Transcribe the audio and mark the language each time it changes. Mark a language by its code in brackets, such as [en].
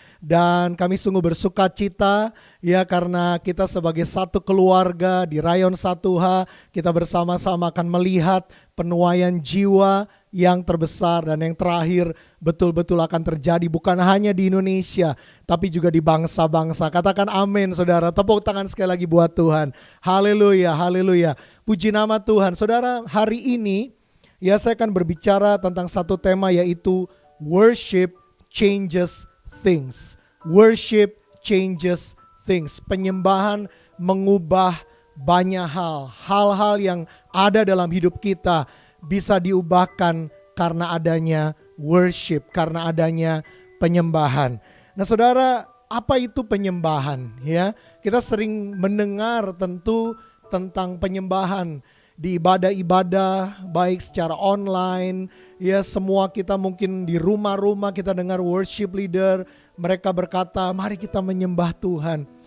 [id] Dan kami sungguh bersuka cita ya, karena kita sebagai satu keluarga di Rayon 1H, kita bersama-sama akan melihat penuaian jiwa yang terbesar dan yang terakhir betul-betul akan terjadi bukan hanya di Indonesia, tapi juga di bangsa-bangsa. Katakan amin, saudara. Tepuk tangan sekali lagi buat Tuhan. Haleluya, haleluya. Puji nama Tuhan. Saudara, hari ini ya saya akan berbicara tentang satu tema, yaitu [en] worship changes things. Worship changes things. [id] Penyembahan mengubah banyak hal. Hal-hal yang ada dalam hidup kita bisa diubahkan karena adanya worship, karena adanya penyembahan. Nah, saudara, apa itu penyembahan? Ya, kita sering mendengar tentu tentang penyembahan di ibadah-ibadah, baik secara online, ya semua kita mungkin di rumah-rumah kita dengar worship leader, mereka berkata, mari kita menyembah Tuhan.